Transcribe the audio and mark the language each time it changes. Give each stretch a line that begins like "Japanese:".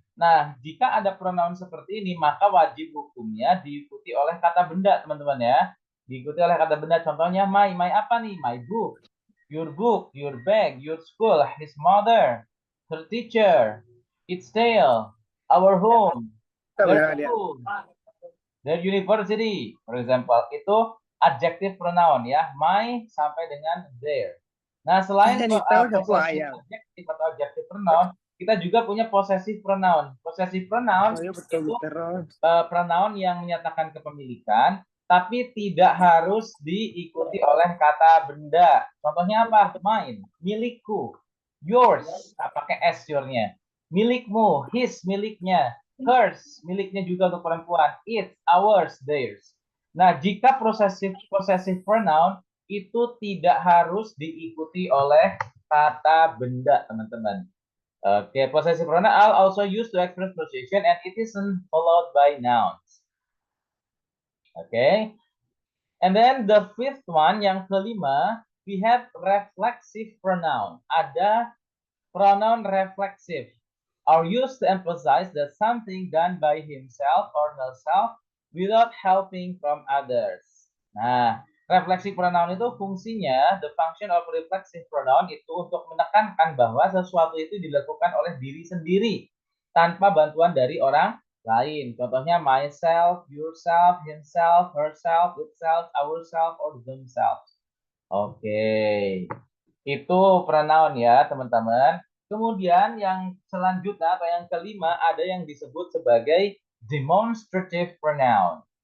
Indonesian: Nah, jika ada pronoun seperti ini, maka wajib hukumnya diikuti oleh kata benda, teman-teman ya. Diikuti oleh kata benda, contohnya my apa nih?
English: My book, your bag, your school, his mother, her teacher, its tail, our home, their school, their university, for example.
Indonesian: Itu adjective pronoun ya, my sampai dengan their. Nah, selain possessive adjective atau adjective pronoun, kita juga punya possessive pronoun. Possessive pronoun itu pronoun yang menyatakan kepemilikan, tapi tidak harus diikuti oleh kata benda. Contohnya apa? Mine, milikku. Yours, pakai S your-nya. Milikmu, his, miliknya. Hers, miliknya juga untuk perempuan. It, ours, theirs. Nah, jika possessive pronoun itu tidak harus diikuti oleh kata benda, teman-teman.
English: Oke, possessive pronoun are also used to express possession and it isn't followed by nouns. Oke. And then the fifth one, yang kelima, we have reflexive pronoun. Ada pronoun reflexive are used to emphasize that something done by himself or herself without helping from others.
Indonesian: Nah, reflexive pronoun itu fungsinya, the function of reflexive pronoun itu untuk menekankan bahwa sesuatu itu dilakukan oleh diri sendiri tanpa bantuan dari orang lain.
English: Contohnya myself, yourself, himself, herself, itself, ourself, or themselves.
Indonesian: Oke. Itu pronoun ya, teman-teman. Kemudian yang selanjutnya atau yang kelima ada yang disebut sebagai demonstrative pronoun.